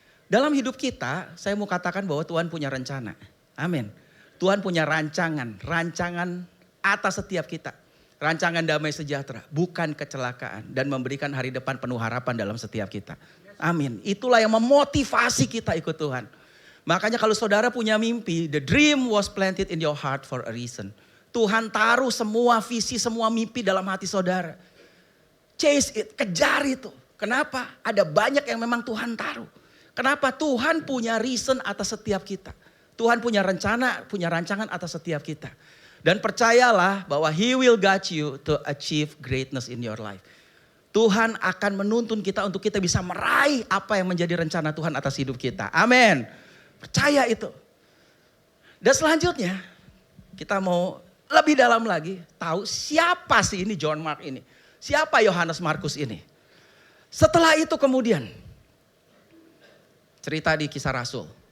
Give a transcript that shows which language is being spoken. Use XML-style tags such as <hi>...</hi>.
<id>Dalam hidup kita, saya mau katakan bahwa Tuhan punya rencana. Amin. Tuhan punya rancangan atas setiap kita. Rancangan damai sejahtera, bukan kecelakaan. Dan memberikan hari depan penuh harapan dalam setiap kita. Amin. Itulah yang memotivasi kita ikut Tuhan. Makanya kalau saudara punya mimpi,</id> <en>the dream was planted in your heart for a reason.</en> <id>Tuhan taruh semua visi, semua mimpi dalam hati saudara.</id> <en>Chase it,</en> <id>kejar itu. Kenapa? Ada banyak yang memang Tuhan taruh. Kenapa? Tuhan punya reason atas setiap kita. Tuhan punya rencana, punya rancangan atas setiap kita. Dan percayalah bahwa</id> <en>He will guide you to achieve greatness in your life.</en> <id>Tuhan akan menuntun kita untuk kita bisa meraih apa yang menjadi rencana Tuhan atas hidup kita. Amin. Percaya itu. Dan selanjutnya kita mau lebih dalam lagi tahu siapa sih ini John Mark ini. Siapa Yohanes Markus ini. Setelah itu kemudian cerita di Kisah Rasul.</id>